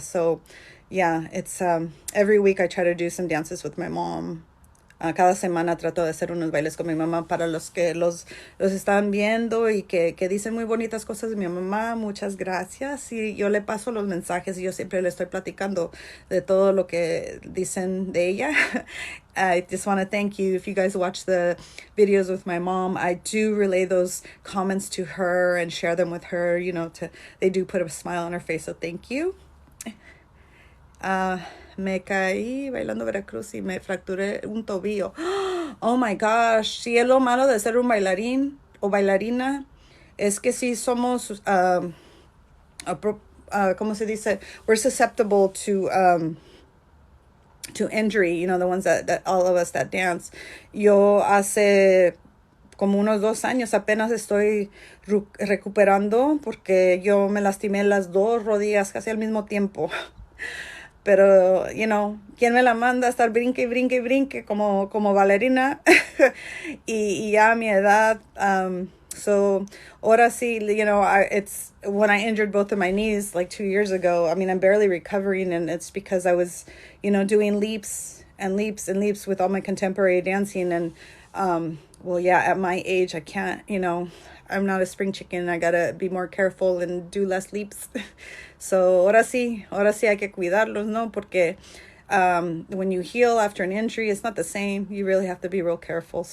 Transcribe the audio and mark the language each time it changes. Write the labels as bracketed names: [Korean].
[English] So, yeah, it's every week I try to do some dances with my mom. [Spanish] Cada semana trato de hacer unos bailes con mi mamá para los que los están viendo y que dicen muy bonitas cosas de mi mamá. Muchas gracias. Y yo le paso los mensajes y yo siempre le estoy platicando de todo lo que dicen de ella. [English] I just want to thank you. If you guys watch the videos with my mom, I do relay those comments to her and share them with her, they do put a smile on her face. So thank you. [Spanish] Me caí bailando Veracruz y me fracturé un tobillo. [English] Oh my gosh. [Spanish] Sí, es lo malo de ser un bailarín o bailarina. Es que sí somos, ¿cómo se dice? [English] We're susceptible to injury, the ones that all of us that dance. [Spanish] Yo hace como unos 2 años apenas estoy recuperando porque yo me lastimé las 2 rodillas casi al mismo tiempo. Pero, ¿quién me la manda a estar brinque y brinque y brinque como bailarina? y ya a mi edad, [English] so [Spanish] ahora sí, [English] it's when I injured both of my knees like 2 years ago. I mean, I'm barely recovering, and it's because I was, doing leaps and leaps and leaps with all my contemporary dancing. And, well, yeah, at my age, I can't, I'm not a spring chicken. I gotta be more careful and do less leaps. [Spanish] So ahora sí hay que cuidarlos, ¿no? Porque [English] when you heal after an injury, it's not the same. You really have to be real careful.